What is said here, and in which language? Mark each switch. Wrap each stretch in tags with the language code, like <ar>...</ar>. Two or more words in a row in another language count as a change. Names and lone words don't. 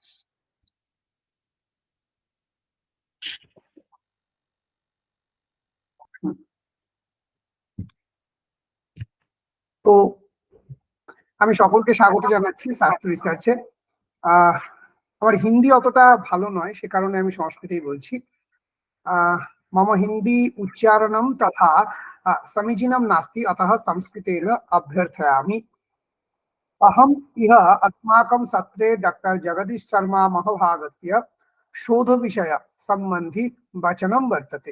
<bn>তো আমি সকলকে স্বাগত জানাচ্ছি শাস্ত্র রিসার্চে। আমার হিন্দি অতটা ভালো নয়, সে কারণে আমি সংস্কৃতেই বলছি।</bn> <sa>मम हिंदी उच्चारणं तथा समीचीनं नास्ति, अतः संस्कृतेन अभ्यर्थयामि। अहम् इह अस्माकं सत्रे डॉक्टर जगदीश शर्मा महाभागस्य शोधविषय सम्बन्धि वचनं वर्तते।</sa>